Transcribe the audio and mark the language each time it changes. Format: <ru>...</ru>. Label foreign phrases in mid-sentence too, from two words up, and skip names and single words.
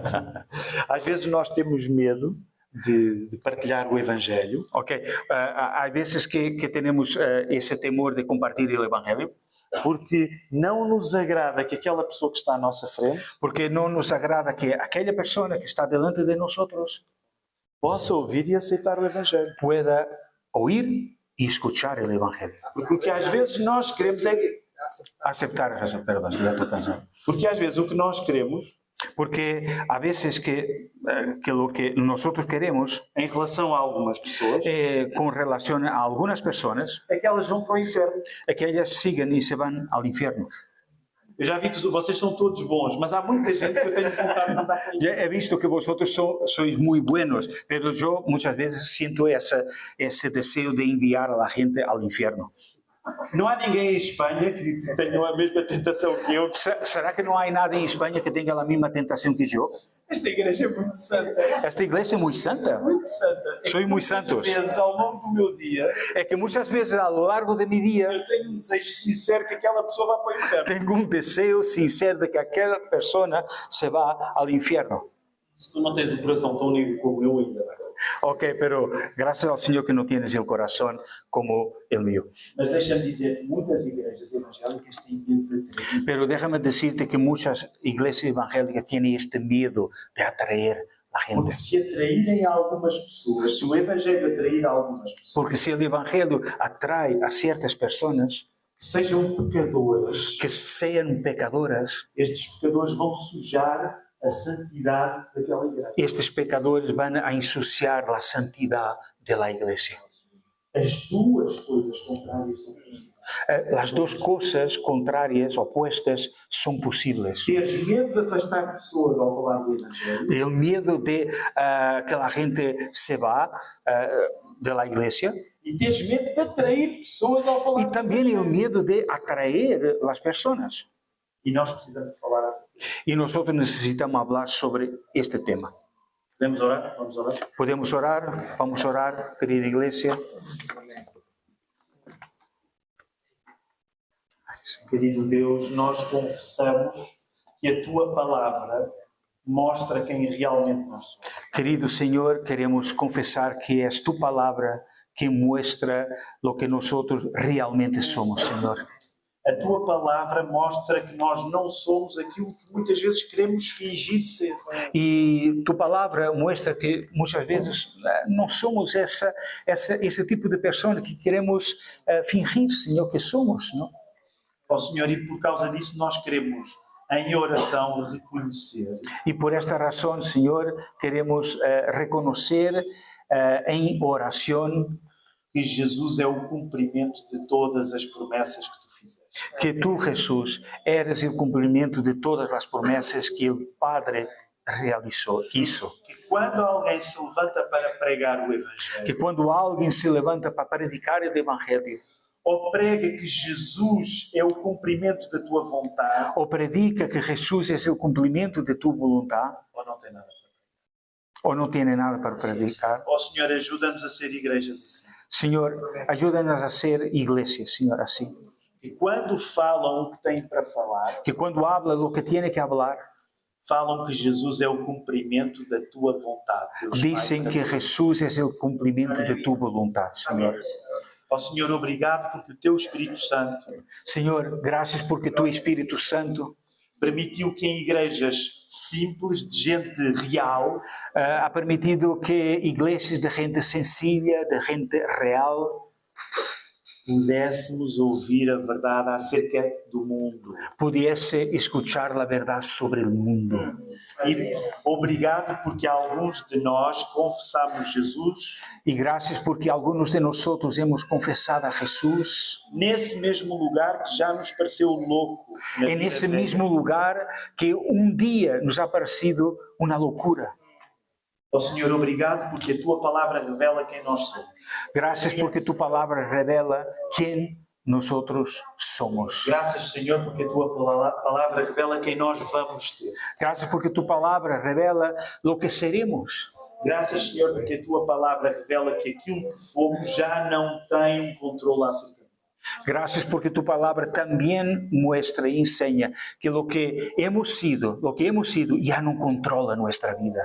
<pt>Às vezes nós temos medo de partilhar o Evangelho. Ok, há vezes que temos esse temor de compartilhar o Evangelho. Porque não nos agrada que aquela pessoa que está à nossa frente Porque não nos agrada que aquela pessoa que está</pt> <es>delante de</es> <pt>nós possa ouvir e aceitar o Evangelho.</pt> <es>pueda oír e escuchar</es> <pt>o Evangelho. Porque o que às vezes nós queremos é... Aceptar, perdão, já estou cansado. Porque às vezes o que nós queremos, Porque há vezes que o que nós queremos em relação a algumas pessoas, com relação a algumas pessoas é que elas vão para o inferno. é que elas sigam e se vão ao inferno. Eu já vi que vocês são todos bons, mas há muita gente que eu tenho vontade de mandar para o Já inferno.</pt> <es>he visto que vosotros sois muy buenos, pero yo muchas veces siento ese deseo de enviar a la gente al infierno.</es> <pt>Não há ninguém em Espanha que tenha a mesma tentação que eu.</pt> <es>¿Será que no hay nadie en España que tenga la misma tentación que yo?</es> <pt>Esta igreja é muito santa.</pt> <es>Esta iglesia es muy santa.</es> <pt>Muito santa.</pt> <es>Soy muy santos.</es> <pt>Às vezes, ao longo do meu dia,</pt> <es>Es que muchas veces a lo largo de mi día</es> <pt>eu tenho um desejo sincero que aquela pessoa vá para o inferno.</pt> <es>tengo un deseo sincero de que aquella persona se va al infierno.</es> <pt>Se tu não tens o coração tão unido como eu, ainda vai.</pt> <es>Ok, pero gracias al Señor que no tienes el corazón como el mío.</es> <pt>Mas deixa-me dizer que muitas igrejas evangélicas têm medo de atrair.</pt> <es>Pero déjame decirte que muchas iglesias evangélicas tienen este miedo de atraer a la gente.</es> <pt>Porque se atraírem algumas pessoas, se o Evangelho atrair algumas pessoas,</pt> <es>Porque si el Evangelio atrae a ciertas personas</es> <pt>que sejam pecadores,</pt> <es>que sean pecadoras,</es> <pt>estes pecadores vão sujar a santidade daquela igreja.</pt> <es>estos pecadores van a ensuciar la santidad de la iglesia.</es> <pt>As duas coisas contrárias são possíveis.</pt> <es>Las dos cosas contrarias, opuestas, son posibles.</es> <pt>Teres medo de afastar pessoas ao falar do Evangelho</pt> <es>El miedo de que la gente se va de la iglesia</es> <pt>e teres medo de atrair pessoas ao falar</pt> <es>y</es> <pt>do</pt> <es>también el</es> <pt>Evangelho.</pt> <es>miedo de atraer las personas.</es> <pt>E nós precisamos de falar assim.</pt> <es>Y nosotros necesitamos hablar sobre este tema.</es> <pt>Podemos orar? Vamos orar?</pt> <es>¿Podemos orar? Vamos a orar, querida iglesia.</es> <pt>Querido Deus, nós confessamos que a Tua Palavra mostra quem realmente nós somos.</pt> <es>Querido Señor, queremos confesar que es tu palabra que muestra lo que nosotros realmente somos, Señor.</es> <pt>A Tua Palavra mostra que nós não somos aquilo que muitas vezes queremos fingir ser.</pt> <es>Y tu palabra muestra que muchas veces no somos ese tipo de persona que queremos fingir, Señor, que somos, ¿no?</es> <pt>Ó Senhor, e por causa disso nós queremos, em oração, reconhecer</pt> <es>Y por esta razón, Señor, queremos reconocer en oración</es> <pt>que Jesus é o cumprimento de todas as promessas que Tu fizeste.</pt> <es>que tú, Jesús, eres el cumplimiento de todas las promesas que el Padre hizo.</es> <pt>Que quando alguém se levanta para pregar o Evangelho,</pt> <es>Que cuando alguien se levanta para predicar el Evangelio</es> <pt>ou prega que Jesus é o cumprimento da Tua vontade,</pt> <es>o predica que Jesús es el cumplimiento de tu voluntad</es> <pt>ou não tem nada.</pt> <es>o no tiene nada para predicar,</es> <pt>Ó Senhor, ajuda-nos a ser igrejas assim.</pt> <es>Señor, ayúdanos a ser iglesias, Señor, así.</es> <pt>Que quando falam o que têm para falar,</pt> <es>Que cuando habla lo que tiene que hablar,</es> <pt>falam que Jesus é o cumprimento da Tua vontade. Deus</pt> <es>dicen</es> <pt>Pai.</pt> <es>que Jesús es el cumplimiento de tu voluntad, Señor.</es> <pt>Ó Senhor, obrigado porque o Teu Espírito Santo</pt> <es>Señor, gracias porque tu Espíritu Santo</es> <pt>permitiu que em igrejas simples, de gente real,</pt> <es>ha permitido que iglesias de gente sencilla, de gente real,</es> <pt>pudéssemos ouvir a verdade acerca do mundo.</pt> <es>pudiese escuchar la verdad sobre el mundo.</es> <pt>E obrigado porque alguns de nós confessamos Jesus</pt> <es>Y gracias porque algunos de nosotros hemos confesado a Jesús</es> <pt>nesse mesmo lugar que já nos pareceu louco. na</pt> <es>en</es> <pt>vida</pt> <es>ese</es> <pt>velha.</pt> <es>mismo lugar que un día nos ha parecido una locura.</es> <pt>Ó Senhor, obrigado porque a Tua palavra revela quem nós somos.</pt> <es>Gracias porque tu palabra revela quién nosotros somos.</es> <pt>Graças, Senhor, porque a Tua palavra revela quem nós vamos ser.</pt> <es>Gracias porque tu palabra revela lo que seremos.</es> <pt>Graças, Senhor, porque a Tua palavra revela que aquilo que fomos já não tem um controle acerca de nós.</pt> <es>Gracias porque tu palabra también muestra y enseña que lo que hemos sido ya no controla nuestra vida.</es>